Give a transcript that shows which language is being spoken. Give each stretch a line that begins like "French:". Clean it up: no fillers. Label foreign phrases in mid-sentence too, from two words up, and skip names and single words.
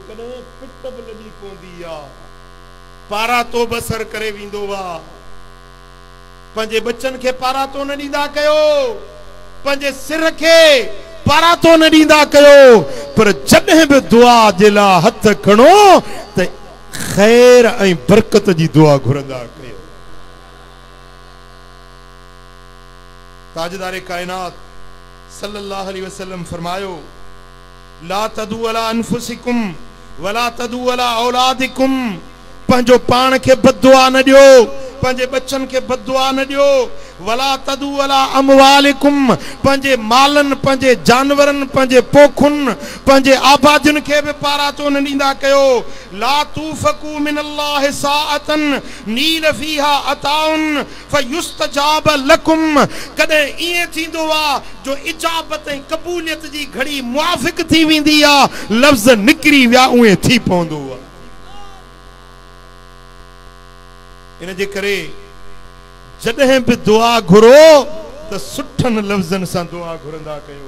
Sindhi: पारा तो बसर करे वींदो वा, पंहिंजे बच्चन के पारा तो न ॾींदा कयो, पंहिंजे सिर के पारा तो न ॾींदा कयो, पर जॾहिं बि दुआ जे लाइ हथ खणो त खैर ऐं बरकत जी दुआ घुरंदा कयो। ताजदार कायनात
Arabic: صلى الله عليه وسلم फरमायो, لا تدعوا على أنفسكم ولا تدعوا على أولادكم,
Sindhi: पंहिंजो पाण खे बददुआ न ॾियो, पंहिंजे बच्चन खे बददुआ न ॾियो।
Arabic: ولا تدعوا على أموالكم,
Sindhi: पंहिंजे मालन, पंहिंजे जानवरन, पंहिंजे पोखुन, पंहिंजे आबादियुन खे बि पारा तो न ॾींदा कयो।
Arabic: لا توافقوا من الله ساعة نيل فيها عطاء فيستجاب لكم,
Sindhi: कॾहिं ईअं थींदो आहे जो इजाबत ऐं क़बूलियत जी घड़ी मुआफ़िक थी वेंदी आहे, लफ़्ज़ निकिरी विया उहे थी पवंदो आहे। इन जे करे जॾहिं बि दुआ घुरो त सुठनि लफ़्ज़नि सां दुआ घुरंदा कयो।